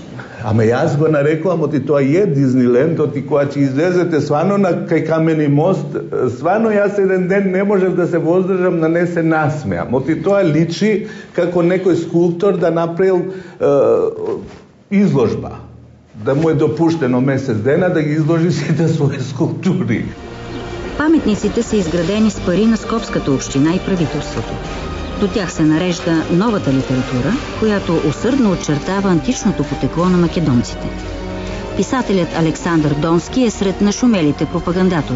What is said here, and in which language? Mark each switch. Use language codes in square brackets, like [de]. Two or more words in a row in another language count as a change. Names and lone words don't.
[mk] Ама јас го нарекувам, оти тоа е Диснилендот и кога ќе излезете свано на кај Камени мост, свано јас еден ден не можев да се воздржам да не се насмеам. Оти тоа личи како некој скулптор да направил изложба, да му е допуштено месец дена да ги изложи сите своји скулптури. [bg] Паметниците са изградени с пари на Скопската община и правителството. До тях се нарежда новата литература, която усърдно очертава античното потекло на македонците. Писателят Александър Донски е сред нашумелите пропагандатори.